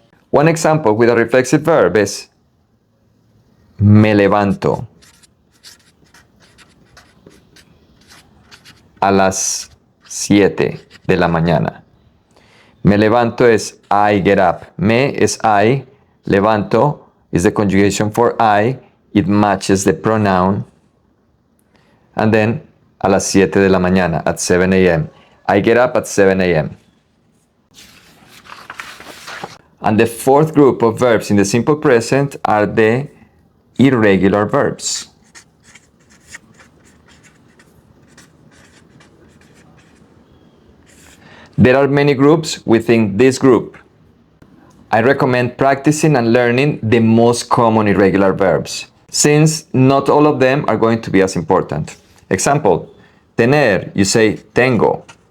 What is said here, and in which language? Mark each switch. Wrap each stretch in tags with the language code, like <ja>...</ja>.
<en>One example with a reflexive verb is</en> <es>me levanto a las 7 de la mañana. Me levanto</es> <en>is I get up. Me is I. Levanto is the conjugation for I. It matches the pronoun. And then</en> <es>a las 7 de la mañana,</es> <en>at 7 a.m. I get up at 7 a.m. And the fourth group of verbs in the simple present are the irregular verbs. There are many groups within this group. I recommend practicing and learning the most common irregular verbs, since not all of them are going to be as important. Example, tener, you say tengo.</en>